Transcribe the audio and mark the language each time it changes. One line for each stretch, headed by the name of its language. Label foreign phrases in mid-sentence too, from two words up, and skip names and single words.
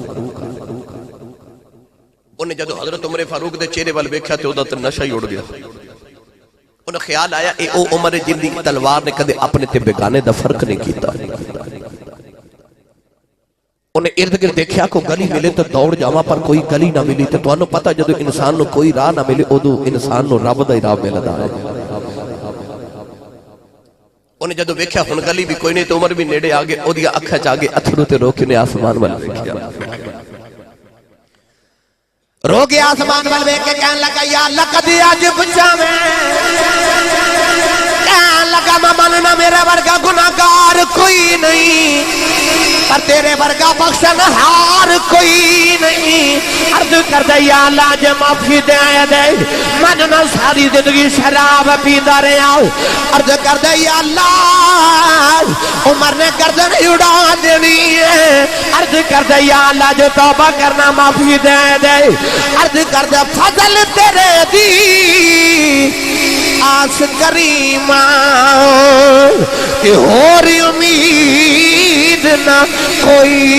Punjabi: انہیں جدو حضرت عمر فاروق دے چہرے وال ویکھیا تے اودا تے نشہ ہی اڑ گیا انہیں خیال آیا اے او عمر جن دی تلوار نے کدے اپنے تے بیگانے دا فرق نہیں کیتا انہیں ارد گرد دیکھیا کو گلی ملے تو دوڑ جاواں پر کوئی گلی نہ ملی تے تانوں پتہ جدو انسان نو کوئی راہ نہ ملے اودو انسان نو رب دا ہی راہ ملدا ہے انہیں جدو ویکھیا ہن گلی بھی کوئی نہیں تو عمر بھی نیڑے آگے او دیا اکھاں چ آگے اتھرو تے روکے نے آسمان وال ویکھیا رو گیا آسمان وال ویکھ کے کہنے لگا یا اللہ کدی اج بچاویں کہنے لگا میں مننا میرے ورگا گناہگار کوئی نہیں پر تیرے ورگا بخشن ہار کوئی نہیں عرض کر دے یا اللہ جے معافی دے دے مننا ساری زندگی شراب پیندا رہیا عرض کر دے یا اللہ عمر نے گردن اڑا دینی ہے عرض کر دے یا اللہ جو توبہ کرنا معافی دے دے عرض کر دے فضل تیرے دی آس کریمہ کہ ہو رہی امید نہ کوئی